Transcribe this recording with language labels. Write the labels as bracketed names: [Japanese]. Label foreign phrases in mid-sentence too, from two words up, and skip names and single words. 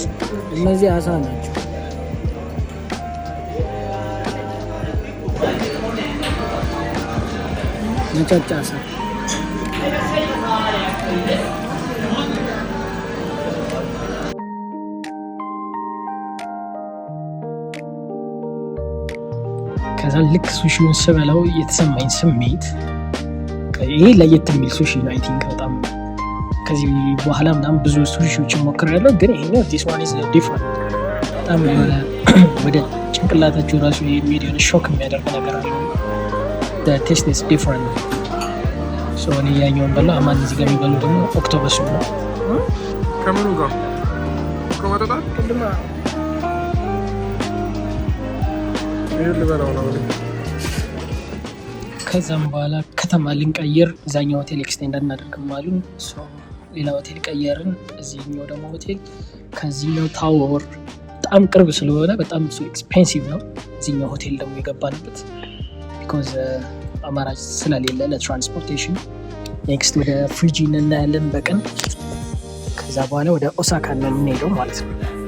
[Amharic] እነዚህ አሳ ናቸው። ነጫጭ አሳ ከዛ ልክ ሱሺውን ስበላው የተሰማኝ ስሜት ይሄ ለየት የሚል ሱሺ ነው። [English] I think [Amharic] በጣም ከዚህ በኋላ ምናምን ብዙ ሱሺዎችን ሞክሬያለሁ፣ ግን ይሄኛው [English] this one is different። [Amharic] በጣም የሆነ ወደ ጭንቅላታችሁ ራሱ የሚሄድ የሆነ ሾክ የሚያደርግ ነገር አለ። [English] the taste is different። [Amharic] so እኔ ያኛውን በላው። አማን እዚህ ጋር የሚበሉ ደግሞ ኦክቶበስ ነው። ከምኑ ጋር ከመጣጣ ሁሉም ይሄ ልበላው ነው። ከዛም በኋላ ከተማ ልንቀይር እዛኛው ሆቴል ኤክስቴንድ እናደርግም አሉን። ሌላ ሆቴል ቀየርን። እዚህኛው ደግሞ ሆቴል ከዚህኛው ታወር በጣም ቅርብ ስለሆነ በጣም [English] so expensive [Amharic] ነው። እዚህኛው ሆቴል ደግሞ የገባንበት ቢኮዝ አማራጭ ስለሌለ ለትራንስፖርቴሽን። ኔክስት ወደ ፍሪጂ እናያለን በቀን። ከዛ በኋላ ወደ ኦሳካ ነው የምንሄደው ማለት ነው።